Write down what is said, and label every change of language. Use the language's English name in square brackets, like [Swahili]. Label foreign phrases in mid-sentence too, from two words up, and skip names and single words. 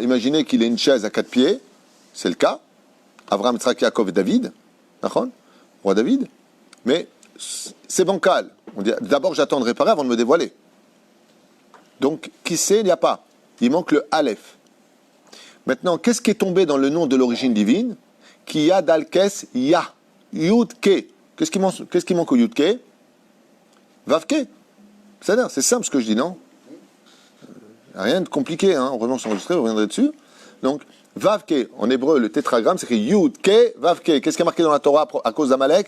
[French] Imaginez qu'il ait une chaise à 4 pieds, c'est le cas. Abraham, Yitzhak, Yaakov et David, d'accord, roi David. Mais c'est bancal. On dit, d'abord j'attends de réparer avant de me dévoiler. Donc, qui sait, il n'y a pas. Il manque le Aleph. Maintenant, qu'est-ce qui est tombé dans le nom de l'origine divine? [Hebrew] כי יד על כס יה. יוד קה. [French] Qu'est-ce qui manque au Yud-ke? [Hebrew] ואו קה. [French] C'est simple ce que je dis, non? Rien de compliqué, hein. Heureusement, c'est enregistré, on reviendrait dessus. Donc, Vav-ke, en hébreu, le tétragramme, c'est écrit [Hebrew] יוד קה, ואו קה. [French] Qu'est-ce qui est marqué dans la Torah à cause d'Amalek?